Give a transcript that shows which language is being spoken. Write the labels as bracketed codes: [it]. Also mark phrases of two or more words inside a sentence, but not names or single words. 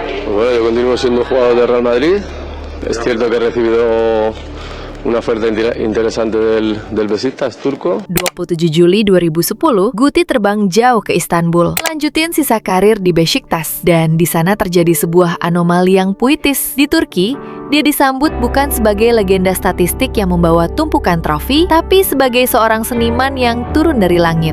[es] Pues bueno, yo continúo siendo jugador de Real Madrid. Es cierto que he recibido una oferta interesante del Besiktas turco. [id] 27 Juli 2010, Guti terbang jauh ke Istanbul, lanjutin sisa karir di Besiktas. Dan di sana terjadi sebuah anomali yang puitis. Di Turki, dia disambut bukan sebagai legenda statistik yang membawa tumpukan trofi, tapi sebagai seorang seniman yang turun dari langit.